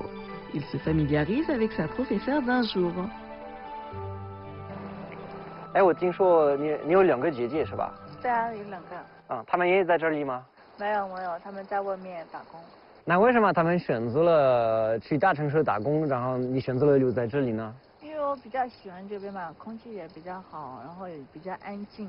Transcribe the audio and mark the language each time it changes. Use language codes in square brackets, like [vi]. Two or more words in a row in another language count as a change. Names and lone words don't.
[fr] Il se familiarise avec sa professeure d'un jour. [zh] 哎，我听说你有2个姐姐是吧？对啊，有2个。啊，他们也在这里吗？没有，他们在外面打工。那为什么他们选择了去大城市打工，然后你选择了留在这里呢？因为我比较喜欢这边嘛，空气也比较好，然后也比较安静。